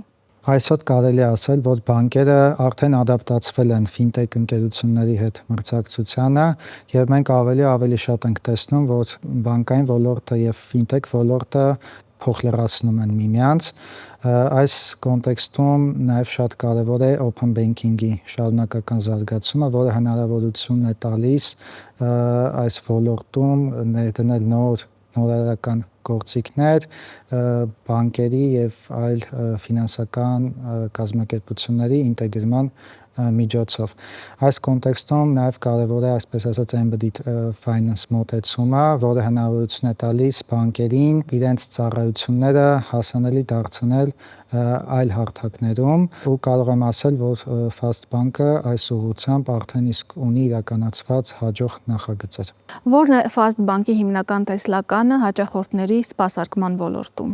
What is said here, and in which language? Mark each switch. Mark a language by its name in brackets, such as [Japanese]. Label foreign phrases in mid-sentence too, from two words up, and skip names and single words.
[Armenian] Այսօր կարելի է ասել, որ բանկերը արդեն ադապտացվել են ֆինտեխ ընկերությունների հետ մրցակցությանը եւ մենք ավելի շատ ենք տեսնում, որ բանկային ոլորտը եւ ֆինտեխ ոլորտը փոխլրացնում են միմյանց։ Այս կոնտեքստում նաև շատ կարևոր է [English] open banking- [Armenian] ի շարունակական զարգացումը, որը հնարավորություն է տալիս այս ոլորտում ներդնել նորարարական գործիքներ բանկերի եւ այլ ֆինանսական կազմակերպությունների ինտեգրման միջոցով։ Այս կոնտեքստում նաև կարևոր է, այսպես ասած, [English] embedded finance [Armenian] մոտեցումը, որը հնարավորություն է տալիս բանկերին իրենց ծառայությունները հասանելի դարձնել այլ հարթակներում ու կարող եմ ասել, որ Fast Bank-ը այս ուղղությամբ արդեն իսկ ունի իրականացված հաջող նախագծեր։ Որն է Fast Bank-ի հիմնական տեսլականը հաճախորդների սպասարկման ոլորտում։